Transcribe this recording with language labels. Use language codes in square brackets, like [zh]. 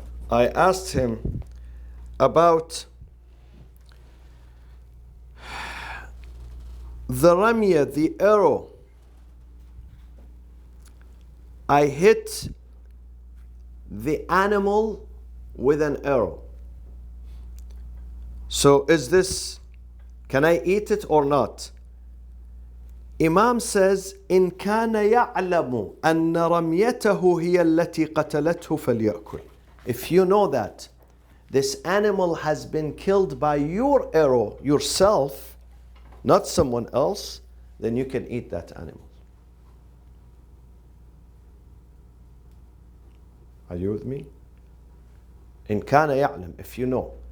[en] I asked him about the ramya, the arrow. I hit the animal with an arrow. So is this, can I eat it or not? Imam says, [ar] إن كان يعلم أن رميته هي التي قتلته فليأكل. [en] If you know that this animal has been killed by your arrow, yourself, not someone else, then you can eat that animal. Are you with me? [ar] In kana ya'lam, [en] if you know.